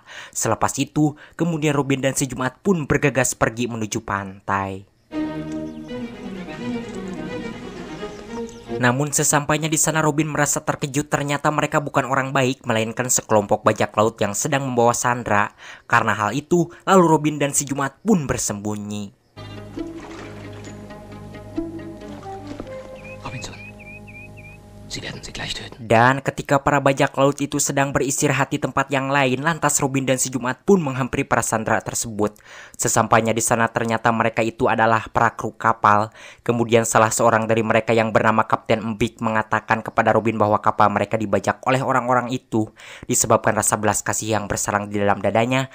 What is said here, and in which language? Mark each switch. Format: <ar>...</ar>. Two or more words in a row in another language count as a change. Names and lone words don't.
<id>Selepas itu kemudian Robin dan si Jumat pun bergegas pergi menuju pantai. Namun sesampainya di sana Robin merasa terkejut, ternyata mereka bukan orang baik melainkan sekelompok bajak laut yang sedang membawa Sandra. Karena hal itu lalu Robin dan si Jumat pun bersembunyi.</id> <de>Robinson, Sie werden sie gleich töten.</de> <id>Dan ketika para bajak laut itu sedang beristirahat di tempat yang lain, lantas Robin dan si Jumat pun menghampiri para sandera tersebut. Sesampainya di sana ternyata mereka itu adalah para kru kapal. Kemudian salah seorang dari mereka yang bernama Kapten Embik mengatakan kepada Robin bahwa kapal mereka dibajak oleh orang-orang itu disebabkan rasa belas kasih yang bersarang di dalam dadanya.</id>